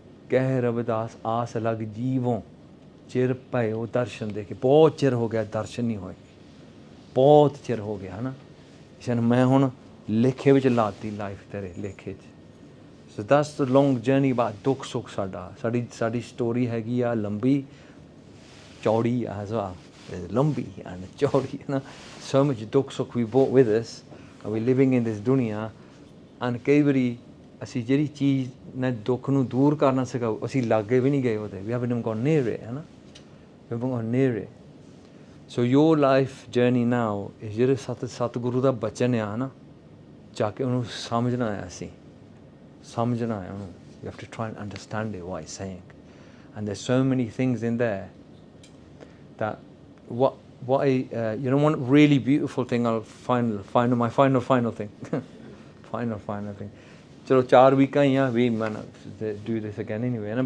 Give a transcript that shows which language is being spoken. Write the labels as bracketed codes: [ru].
[pa] ਕਹਿ ਰਵਿਦਾਸ ਆਸ ਅਲੱਗ ਜੀਵੋਂ, ਚਿਰ ਪਏ ਉਹ ਦਰਸ਼ਨ ਦੇ ਕੇ, ਬਹੁਤ ਚਿਰ ਹੋ ਗਿਆ ਦਰਸ਼ਨ ਨਹੀਂ ਹੋਏ, ਬਹੁਤ ਚਿਰ ਹੋ ਗਿਆ, ਹੈ ਨਾ। ਇਸਨ ਮੈਂ ਹੁਣ ਲੇਖੇ ਵਿੱਚ ਲਾਤੀ ਲਾਈਫ ਤੇਰੇ ਲੇਖੇ 'ਚ। [en] So that's the long journey about [pa] ਦੁੱਖ ਸੁੱਖ ਸਾਡੀ ਸਟੋਰੀ ਹੈਗੀ ਆ ਲੰਬੀ ਚੌੜੀ ਆ [en] as well, [pa] ਲੰਬੀ and ਚੌੜੀ, ਹੈ ਨਾ। [en] So much dukh sukh we brought with us, and we living in this duniya, and [pa] ਕਈ ਵਾਰੀ ਅਸੀਂ ਜਿਹੜੀ ਚੀਜ਼ ਨੇ ਦੁੱਖ ਨੂੰ ਦੂਰ ਕਰਨਾ ਸਿਖਾਓ, ਅਸੀਂ ਲਾਗੇ ਵੀ ਨਹੀਂ ਗਏ ਉਹਦੇ, [en] we haven't even gone near it, [pa] ਹੈ ਨਾ, [en] we haven't gone near it. So your life journey now is [pa] ਜਿਹੜੇ ਸਤਿਗੁਰੂ ਦਾ ਬਚਨ ਆ, ਹੈ ਨਾ, ਜਾ ਕੇ ਉਹਨੂੰ ਸਮਝਣਾ ਆ, ਅਸੀਂ ਸਮਝਣਾ ਹੈ ਉਹਨੂੰ। [en] You have to try and understand it, what he's saying. And there's so many things in there that one really beautiful thing, I'll find my final thing. final thing. [pa] ਚਲੋ 4 ਵੀਕਾਂ ਹੀ ਆ, [en] we might do this again anyway, [pa] ਹੈ ਨਾ।